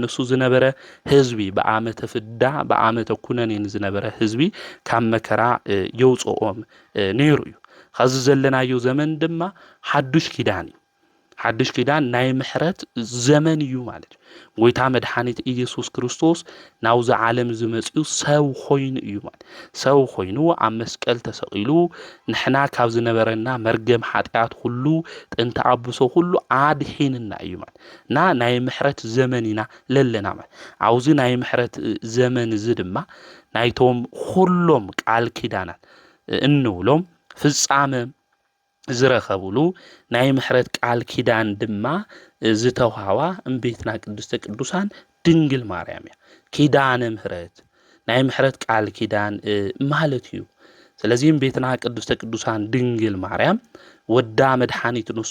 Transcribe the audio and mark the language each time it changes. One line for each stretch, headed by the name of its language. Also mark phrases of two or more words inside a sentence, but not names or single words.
Tigrinya: እሱ ዝነበረ ህዝቢ በዓመተ ፍዳ በዓመተ ኩነኔን ዝነበረ ህዝቢ ካብ መከራ የውፅኦም ነይሩ እዩ። ከዚ ዘለናዮ ዘመን ድማ ሓዱሽ ኪዳን እዩ። ሓዱሽ ኪዳን ናይ ምሕረት ዘመን እዩ ማለት እዩ። ጎይታ መድኃኒት ኢየሱስ ክርስቶስ ናውዚ ዓለም ዝመጽኡ ሰብ ኮይኑ እዩ ማለት ሰብ ኮይኑ ኣብ መስቀል ተሰቂሉ ንሕና ካብ ዝነበረና መርገም ኃጢአት ሁሉ ጥንተ አብሶ ሁሉ አድሒንና እዩ ማለት ናይ ምሕረት ዘመን ኢና ለለና ማለት አውዚ ናይ ምሕረት ዘመን እዚ ድማ ናይቶም ሁሎም ቃል ኪዳናት እንብሎም ፍጻመ ዝረኸቡሉ ናይ ምሕረት ቃል ኪዳን ድማ ዝተውሃዋ እምቤትና ቅድስተ ቅዱሳን ድንግል ማርያም እያ። ኪዳነ ምሕረት ናይ ምሕረት ቃል ኪዳን ማለት እዩ። ስለዚ እምቤትና ቅድስተ ቅዱሳን ድንግል ማርያም ወዳ መድኃኒት ንሱ